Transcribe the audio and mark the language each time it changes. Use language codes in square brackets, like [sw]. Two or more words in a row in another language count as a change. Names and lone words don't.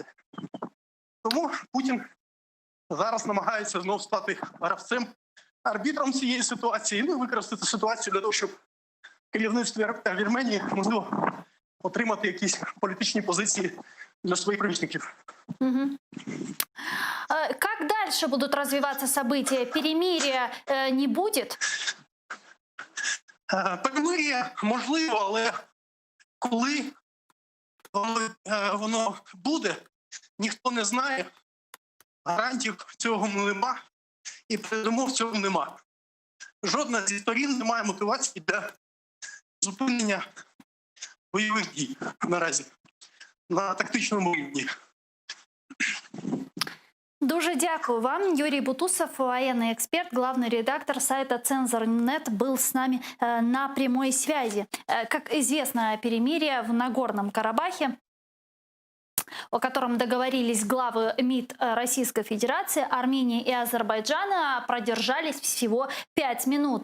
[uk] Тому Путін зараз намагається знову стати гравцем, арбітром цієї ситуації, ну і використати ситуацію для того, щоб керівництво Вірменії можливо отримати якісь політичні позиції для своїх прибічників. [ru] Как дальше будут развиваться события? Перемирия не будет? [uk] Перемир'я можливо, але коли воно буде, ніхто не знає, гарантів цього нема і передумов цього нема. Жодна зі сторін не має мотивації для зупинення бойових дій наразі на тактичному рівні. Дуже дякую вам. [ru] Юрий Бутусов, военный эксперт, главный редактор сайта Цензор.нет, был с нами на прямой связи. Как известно, перемирие в Нагорном Карабахе, о котором договорились главы МИД Российской Федерации, Армении и Азербайджана, продержались всего 5 минут.